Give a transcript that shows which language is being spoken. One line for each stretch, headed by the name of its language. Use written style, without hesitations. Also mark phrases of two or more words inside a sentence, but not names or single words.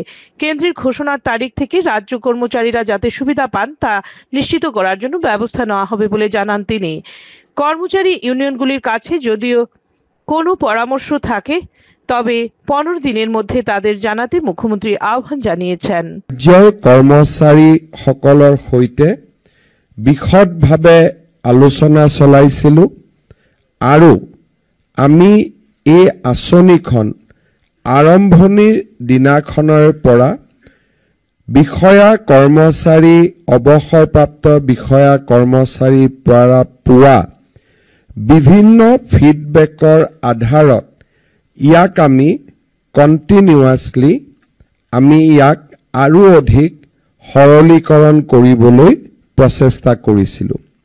Bangla: কেন্দ্রের ঘোষণার তারিখ থেকে রাজ্য কর্মচারীরা যাতে সুবিধা পান তা নিশ্চিত করার জন্য ব্যবস্থা নেওয়া হবে বলে জানান তিনি। কর্মচারী ইউনিয়নগুলির কাছে যদিও কোনো পরামর্শ থাকে তবে 15 দিনের মধ্যে তাদের জানাতে মুখ্যমন্ত্রী আহ্বান জানিয়েছেন।
Assamese: রাজ্যৰ কৰ্মচাৰী সকলৰ সৈতে বিশদভাৱে আলোচনা চলাইছিলোঁ আৰু আমি এই আঁচনিখন আৰম্ভণিৰ দিনাখনৰ পৰা বিষয়া কৰ্মচাৰী, অৱসৰপ্ৰাপ্ত বিষয়া কৰ্মচাৰীৰ পৰা পোৱা বিভিন্ন ফিডবেকৰ আধাৰত ইয়াক আমি কণ্টিনিউৱাছলি ইয়াক আৰু অধিক সৰলীকৰণ কৰিবলৈ প্ৰচেষ্টা কৰিছিলোঁ।